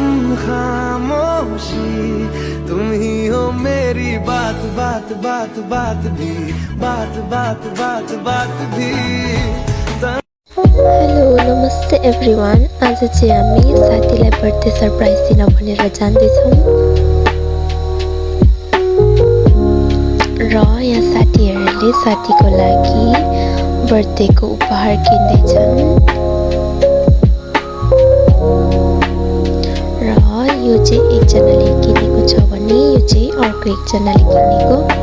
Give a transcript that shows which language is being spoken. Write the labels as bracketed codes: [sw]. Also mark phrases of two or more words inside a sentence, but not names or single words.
[hi] खामोशी, तुम ही हो मेरी बात बात बात बात भी, बात बात बात बात भी। [en] Hello namaste everyone. [ne] आज चाहिँ हामी साथीलाई [en] birthday surprise [ne] दिन भनेर जाँदैछौँ र यहाँ साथीहरूले साथीको लागि बर्थडेको उपहार किन्दैछन् र यो चाहिँ एकजनाले किनेको छ भने यो चाहिँ अर्को एकजनाले किनेको।